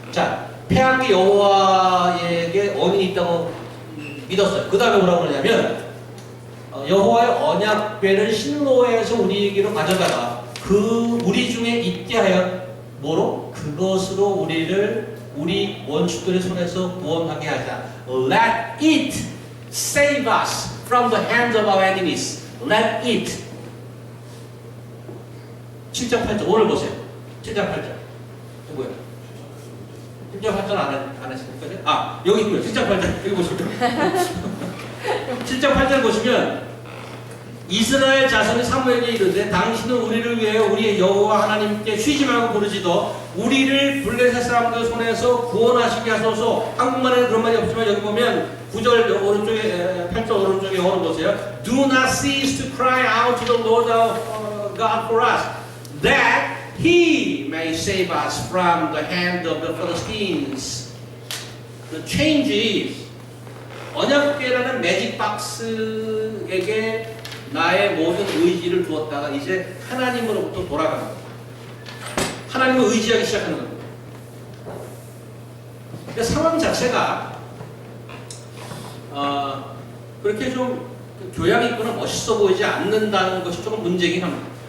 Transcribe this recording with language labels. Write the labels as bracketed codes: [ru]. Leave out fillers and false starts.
[ko] 자, 패한 게 여호와에게 언인이 있다고 믿었어요. 그 다음에 뭐라고 그러냐면 여호와의 언약궤를 실로에서 우리에게로 가져다가 그 우리 중에 있게 하여 뭐로? 그것으로 우리 원수들의 손에서 구원하게 하자. [en] Let it save us from the hands of our enemies. Let it. [ko] 7장 8절 오늘 보세요. 7장 8절. 이거 뭐야? 7장 8절 안 했으니까 여기 있고요. 7장 8절 여기 보시면 7장 8절 보시면 이스라엘 자손이 사무엘에게 이르되 당신은 우리를 위하여 우리의 여호와 하나님께 쉬지 말고 부르짖어 우리를 블레셋 사람들 손에서 구원하시게 하소서. 한국말에는 그런 말이 없지만 여기 보면 9절 오른쪽에 8절 오른쪽에 영어로 보세요. [en] Do not cease to cry out to the Lord our God for us that He may save us from the hand of the Philistines. The change is [ko] 언약궤라는 매직 박스에게 나의 모든 의지를 두었다가 이제 하나님으로부터 돌아가는 겁니다. 하나님을 의지하기 시작하는 겁니다. 근데 상황 자체가 그렇게 좀 교양 있거나 멋있어 보이지 않는다는 것이 조금 문제긴 합니다.